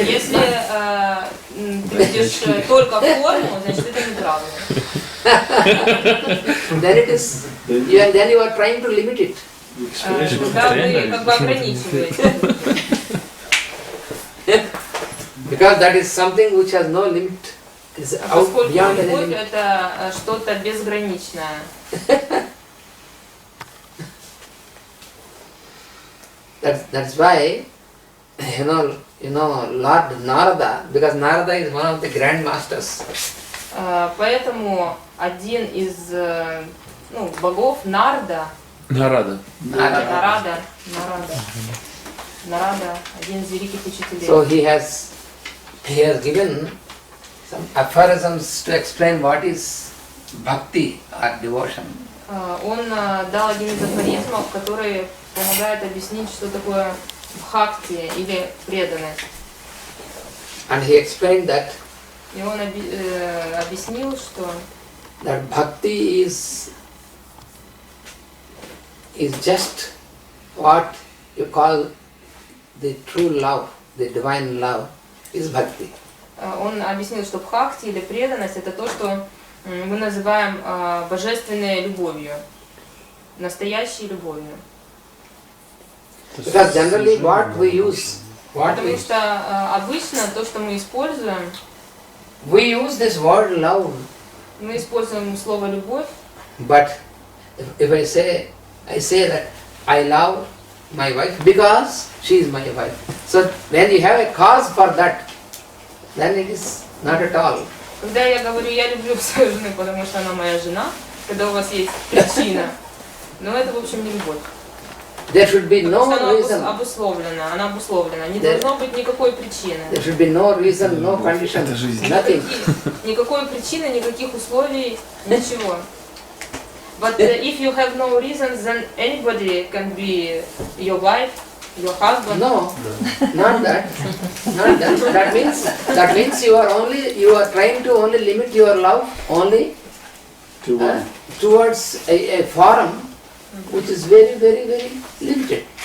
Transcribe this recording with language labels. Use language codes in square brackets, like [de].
[ru] ты видишь только форму, значит это неправда. [en] Then you are trying to limit it. [ru] Тогда вы как бы ограничиваете. [en] Because that is something which has no limit. [ru] Поскольку любовь это что-то безграничное. [en] That's why, you know, Lord Narada, because Narada is one of the grand masters. [ru] Поэтому один из богов Нарада, один из великих учителей. [en] So he has given some aphorisms to explain what is bhakti or devotion. [ru] Он дал один из афоризмов, который помогает объяснить, что такое бхакти или преданность. [en] And he explained that. [ru] И он объяснил, что [en] that bhakti is just what you call the true love, the divine love is bhakti. [ru] Он объяснил, что бхакти или преданность это то, что мы называем божественной любовью, настоящей любовью. [en] Because generally what we use, [ru] потому что обычно то, что мы используем, [en] we use this word love. [ru] Мы используем слово любовь. [en] But if I say that I love my wife because she is my wife. So when you have a cause for that, then it is not at all. [ru] Когда я говорю, я люблю свою жену, потому что она моя жена, когда у вас есть причина, но это, в общем, не любовь. [en] There should be no reason. [ru] Она обусловлена. Не должно быть никакой причины. [en] There should be no reason, no condition, nothing. [ru] Никакой причины, никаких условий, ничего. [en] But if you have no reasons, then anybody can be your wife, your husband. No, not that. Not that. That means you are trying to only limit your love only towards a form which is very, very, very limited.